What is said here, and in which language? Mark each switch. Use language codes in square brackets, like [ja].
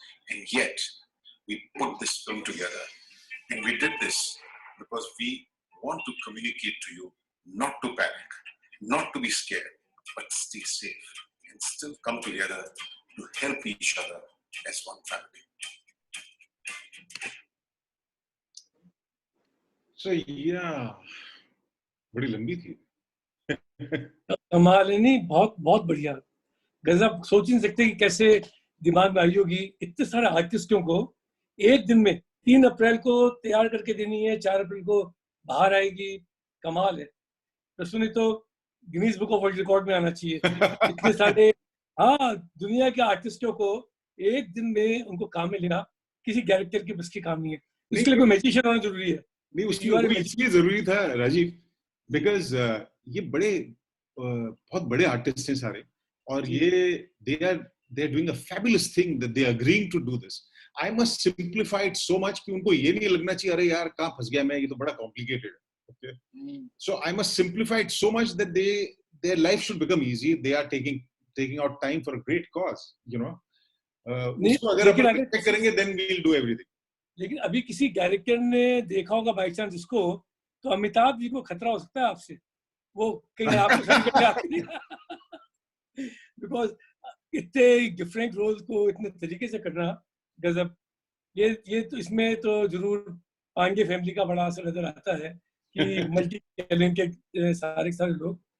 [en] And yet, we put this film together. And we did this because we want to communicate to you not to panic, not to be scared, but stay safe and still come together to help each other as one family. So yeah, [hi] बड़ी लंबी थी. कमाल है नहीं, बहुत बढ़िया. गजब. सोच नहीं सकते कि कैसे दिमाग में आई होगी. इतने सारे आर्टिस्टों को एक दिन में 3 अप्रैल को तैयार करके देनी है, 4 अप्रैल को बाहर आएगी. कमाल है. प्रसून तो Guinness book of world record में आना चाहिए. इतने सारे दुनिया के आर्टिस्टों को एक दिन में उनको काम में लेना किसी कैरेक्टर के बस की काम नहीं है. इसके लिए कोई मैजिशियन होना जरूरी है. नहीं, उसकी इसलिए जरूरी था राजीव, बिकॉज ये बहुत बड़े आर्टिस्ट हैं सारे, और ये [en] they are doing a fabulous thing that they are agreeing to do this. I must simplify it so much [hi] कि उनको ये नहीं लगना चाहिए अरे यार कहाँ फंस गया मैं, ये तो बड़ा complicated है. [en] Okay, so I must simplify it so much that their life should become easy. They are taking out time for a great cause, you know. [hi] उसको अगर अपन respect करेंगे [en] then we'll do everything. [hi] लेकिन अभी किसी director ने देखा होगा by chance इसको, तो अमिताभ जी को खतरा हो सकता है आपसे. वो कहीं आपको समझ आती है बिकॉज इतने डिफरेंट रोल्स को इतने तरीके से करना गजब. ये तो इसमें तो जरूर पांडे फैमिली का बड़ा असर नजर आता है कि मल्टी टैलेंटेड सारे लोग.